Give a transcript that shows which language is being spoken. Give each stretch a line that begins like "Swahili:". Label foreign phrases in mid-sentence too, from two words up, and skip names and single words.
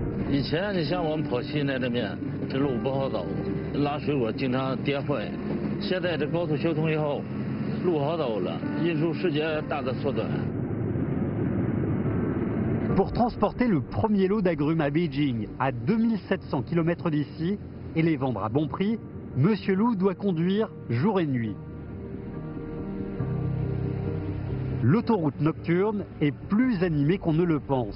Chinese: 以前你像我们跑西那边，这路不好走，拉水果经常跌坏。现在这高速修通以后，路好走了，运输时间大大缩短。
French: Pour transporter le premier lot d'agrumes à Beijing, à 2700 km d'ici, et les vendre à bon prix, Monsieur Lou doit conduire jour et nuit. L'autoroute nocturne est plus animée qu'on ne le pense.